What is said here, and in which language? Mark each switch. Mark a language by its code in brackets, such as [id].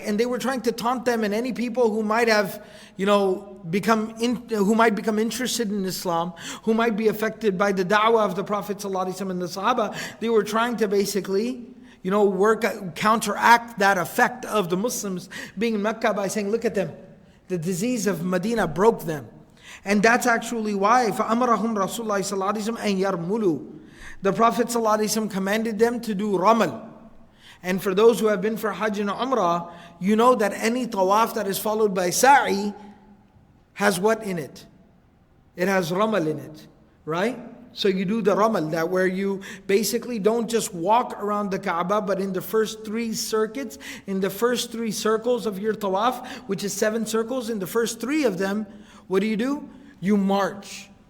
[en] And they were trying to taunt them, and any people who might have, who might become interested in Islam, who might be affected by the da'wah of the Prophet ﷺ and the Sahaba, they were trying to basically, counteract that effect of the Muslims being in Mecca by saying, look at them. The disease of Medina broke them. And that's actually why, [ar] فَأَمَرَهُمْ رَسُولُ اللَّهِ صَلَّى اللَّهِ عَلَيْهِ وَسَلَّمَ أَنْ يَرْمُلُوا. [en] The Prophet ﷺ commanded them to do ramal. And for those who have been for Hajj and Umrah, you know that any tawaf that is followed by sa'i has what in it? It has ramal in it, right? So you do the ramal, that where you basically don't just walk around the Kaaba, but in the first 3 circuits, in the first 3 circles of your tawaf, which is 7 circles, in the first 3 of them, what do? You march.